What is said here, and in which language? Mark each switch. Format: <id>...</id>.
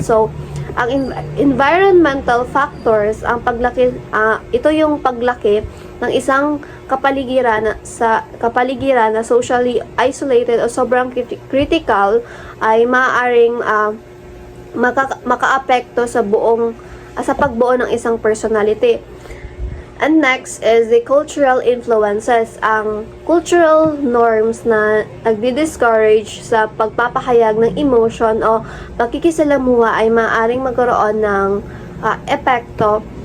<tl>So, ang environmental factors, ang paglaki, ito yung paglaki ng isang kapaligiran na socially isolated o sobrang critical ay maaaring makaapekto sa pagbuo ng isang personality.</tl> <en>And next is the cultural influences.</en> <tl>Ang cultural norms na nagdi-discourage sa pagpapahayag ng emotion o pakikisalamuha ay maaaring magkaroon ng epekto.</tl>